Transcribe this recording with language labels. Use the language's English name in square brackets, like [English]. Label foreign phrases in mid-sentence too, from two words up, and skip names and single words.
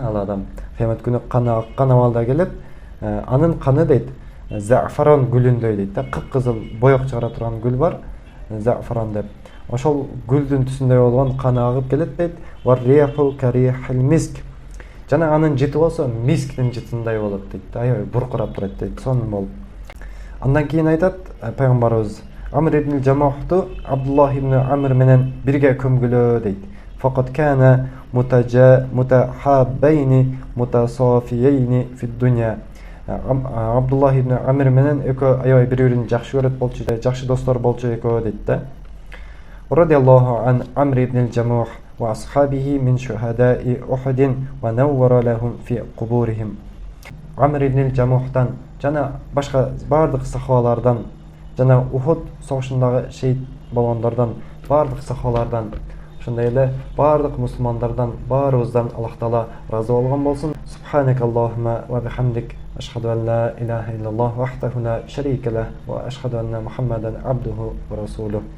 [Kyrgyz] Ал адам кыямат күнү каны аккан абалда келет, анын каны дейт зафаран гүлүндөй дейт да, кыпкызыл боек чыгара турган гүл бар, зафаран деп, ошол гүлдүн түсүндөй болгон каны агып келет дейт. [Arabic] والريح كريح المسك, [Kyrgyz] жана анын жыты болсо мисктин жытындай болот дейт да, аябай буркурап турат дейт, сонун болуп. Андан кийин айтат пайгамбарыбыз, Амр ибн Жамухту Абдуллах ибн Амр менен бирге көмгүлөө дейт. [Arabic] فقد كانا متحابين متصافيين في الدنيا. [Kyrgyz] Абдуллах ибн Амр менен экөө аябай бири-бирин жакшы көрөт болчу, жакшы достор болчу экөө дейт да. [Arabic] رضي الله عن عمرو بن الجموح وأصحابه من شهداء أحد ونوّر لهم في قبورهم. [Kyrgyz] Амр ибн Жамухтан жана башка бардык сахабалардан, жана Ухуд согушундагы шейит болгондордон, бардык сахабалардан, ошондой эле бардык мусулмандардан, баарыбыздан Аллах Таала разы болгон болсун. [Arabic] سبحانك اللهم وبحمدك أشهد أن لا إله إلا الله وحده لا شريك له وأشهد أن محمدا عبده ورسوله.